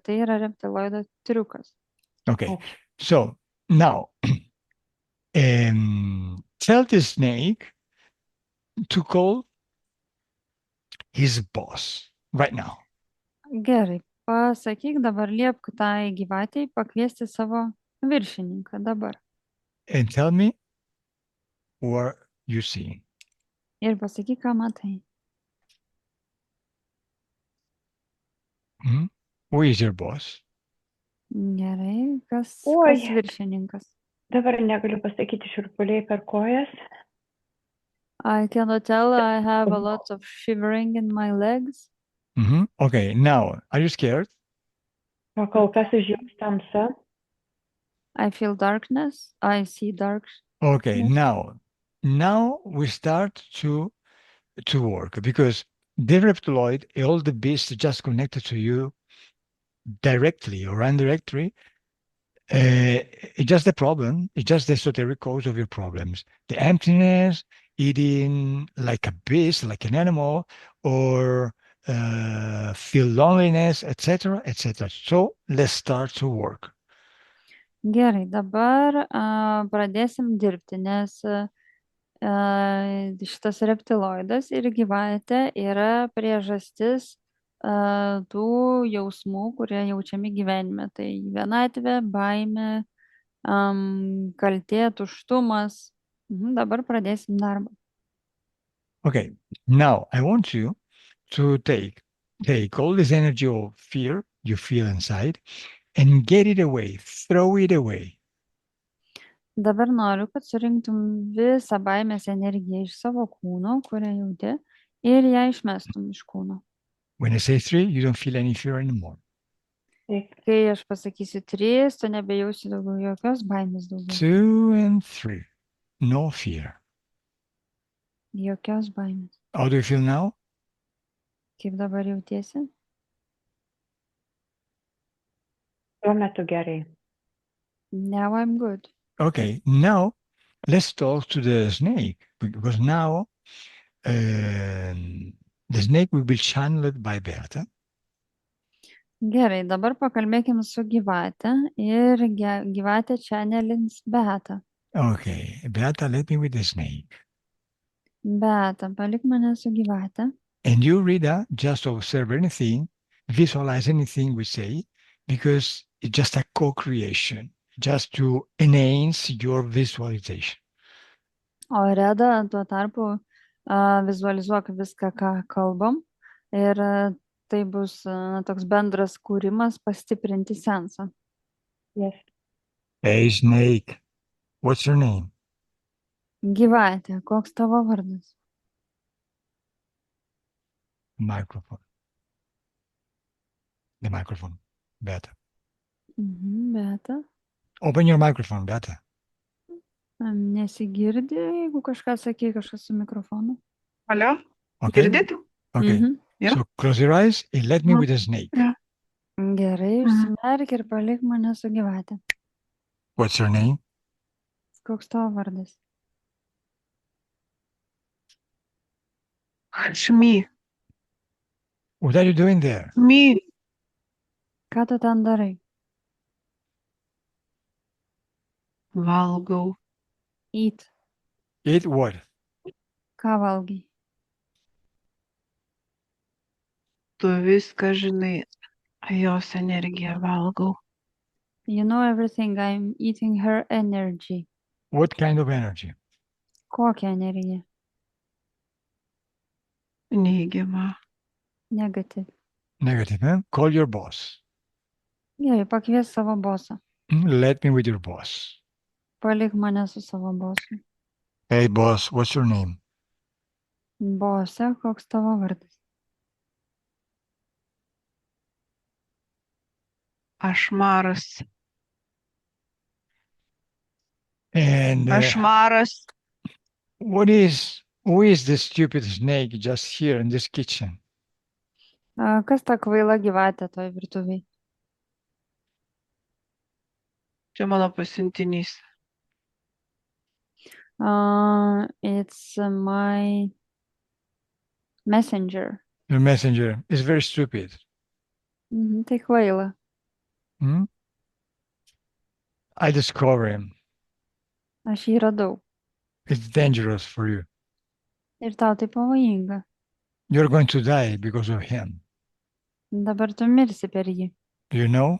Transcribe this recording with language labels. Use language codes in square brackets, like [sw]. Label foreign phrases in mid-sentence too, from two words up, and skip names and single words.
[lt] Tai yra reptiloido triukas. [en] Okay, so now tell the snake to call his boss right now. [lt] Gerai, pasakyk dabar, liepk tai gyvatei pakviesti savo viršininką dabar. [en] And tell me what you see. [lt] Ir pasakyk, ką matai. [en] Who is your boss? [lt] Gerai, kas Oi. viršininkas? Dabar negaliu pasakyti šiurpuliai per kojas. [en] I cannot tell, I have a lot of shivering in my legs. Okay, now, are you scared? [lt] O kol kas užjungs tamsa. [en] I feel darkness. I see dark. Okay, Yes. now we start to work, because the reptiloid, all the beasts just connected to you directly or indirectly, It's just the problem. It's just the esoteric cause of your problems. The emptiness, eating like a beast, like an animal, or feel loneliness, etc., etc. So let's start to work. [lt] Gerai, dabar pradėsim dirbti, nes šitas reptiloidas ir gyvatė yra priežastis tų jausmų, kurie jaučiami gyvenime. Tai vienatvė, baimė, kaltė, tuštumas. Dabar pradėsim darbą. [en] Okay, now I want you to take all this energy of fear you feel inside and get it away, throw it away. [lt] Dabar noriu, kad surinktum visą baimės energiją iš savo kūno, kurią jauti, ir ją išmestum iš kūno. [en] When I say three, you don't feel any fear anymore. [lt] Taip. Kai aš pasakysiu 3, tu nebejausi daugiau jokios baimės daugiau. [en] 2 and 3. No fear. [lt] Jokios baimės. [en] How do you feel now? [lt] Kaip dabar jautiesi? Tuo metu gerai. [en] Now I'm good. Okay, now let's talk to the snake because now the snake will be channeled by Berta. [lt] Gerai, dabar pakalbėkim su gyvate ir gyvatė channelins Beatą. [en] Okay, Beata, let me with the snake. [lt] Beata, palik mane su gyvate. [en] And you, Rita, just observe anything, visualize anything we say, because it's just a co-creation, just to enhance your visualization. [lt] O Reda, tuo tarpu vizualizuok viską, ką kalbam. Ir tai bus toks bendras kūrimas pastiprinti sensą. [en] Yes. Hey, snake, what's your name? Gyvatė, koks tavo vardas? Microphone. The microphone, Beata. Beata. Open your microphone, Beata. [lt] Nesigirdi, jeigu kažką sakai, kažkas su mikrofonu. Alio? [en] Okay. [lt] Girdit? [en] Okay. Yeah. So close your eyes and let me with the snake. Yeah. [lt] Gerai, užsimerk ir palik mane su gyvatė. [en] What's your name? [lt] Koks tavo vardas? [en] It's me. What are you doing there? Me. [lt] Ką tu ten darai? Valgau. [en] Eat. Eat what? [lt] Ką valgai? Tu viską žinai. Jos energiją valgau. [en] You know everything, I'm eating her energy. What kind of energy? [lt] Kokią energiją? Neigiamą. [en] Negative. Negative, huh? Call your boss. [lt] Gerai, pakvies savo bosą. [en] Let me with your boss. [lt] Palik mane su savo bosu. [en] Hey, boss, what's your name? [lt] Bose, koks tavo vardas? Ašmaras. [en] And Ašmaras. who is this stupid snake just here in this kitchen? [lt] Kas ta kvaila gyvatė toj virtuviai? Čia mano pasiuntinys. [en] It's my messenger. Your messenger is very stupid. [lt] Tai kvaila. [en] Hmm? I discover him. [lt] Aš jį radau. [en] It's dangerous for you. [lt] Ir tau tai pavojinga. [en] You're going to die because of him. [lt] Dabar tu mirsi per jį. [en] Do you know?